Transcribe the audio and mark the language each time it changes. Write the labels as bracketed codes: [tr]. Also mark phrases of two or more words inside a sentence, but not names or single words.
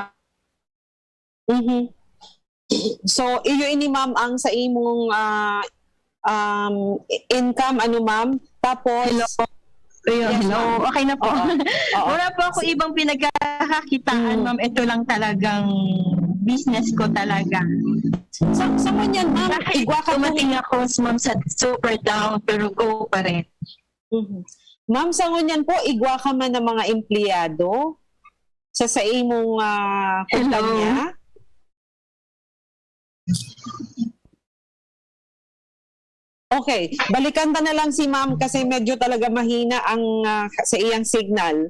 [bik] So, iyo ini ma'am ang sa imong income, ano ma'am? [tl] Tapos, [en] Hello. Okay na po. [tl] Oo. Wala po ako ibang pinagkakakitaan, ma'am. Ito lang talagang business ko talaga. sa mo yan ma'am, Kahit [bik] igwa ka [tl] tumating ako, ma'am, sa [en] super down, [tl] pero go pa rin. [bik] Ma'am, sa ngunyan po, igwa ka man ng mga empleyado sa imong kumpanya? [tl] Okay, balikan ta na lang si ma'am kasi medyo talaga mahina ang sa iyang signal.